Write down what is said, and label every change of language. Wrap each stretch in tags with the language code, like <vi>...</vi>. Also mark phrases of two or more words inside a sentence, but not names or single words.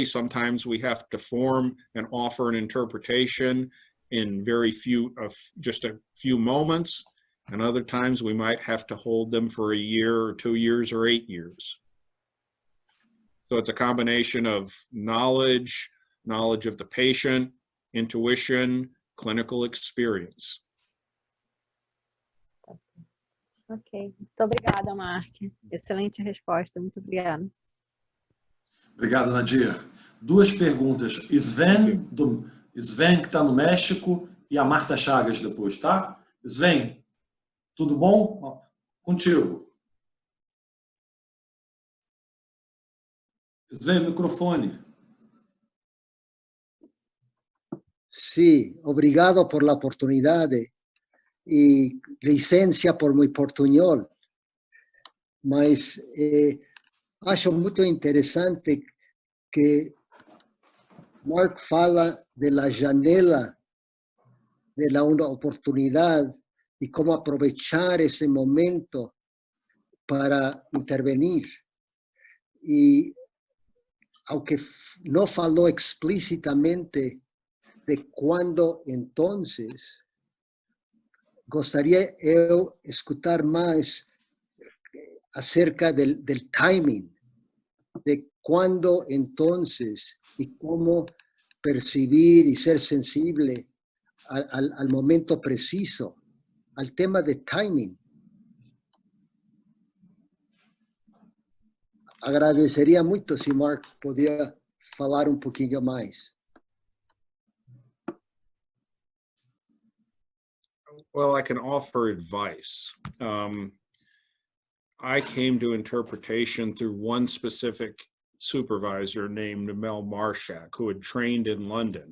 <en>Sometimes we have to form and offer an interpretation in just a few moments. And other times we might have to hold them for a year or 2 years or 8 years. So it's a combination of knowledge of the patient, intuition, clinical experience.</en> <pt>Ok, muito obrigada, Mark. Excelente resposta, muito obrigada. Obrigado, Nadia. Duas perguntas. Sven, Sven que está no México, e a Marta Chagas depois, tá? Sven, tudo bom? Contigo. Sven, microfone.</pt> <es>Sí, obrigado por la oportunidad y licencia por mi portuñol.</es> <pt>Mas acho muito interessante que Mark fala</pt> <es>de la janela de la una oportunidad y cómo aprovechar ese momento para intervenir. Y aunque no faló explícitamente de cuándo entonces,</es> <pt>gostaria eu escutar mais</pt> <es>acerca del timing, de cuándo entonces y cómo percibir y ser sensible al momento preciso, al tema de timing.</es> <pt>Agradeceria muito se Mark podia falar pouquinho mais.</pt> <en>Well, I can offer advice. I came to interpretation through one specific supervisor named Mel Marshak, who had trained in London.</en>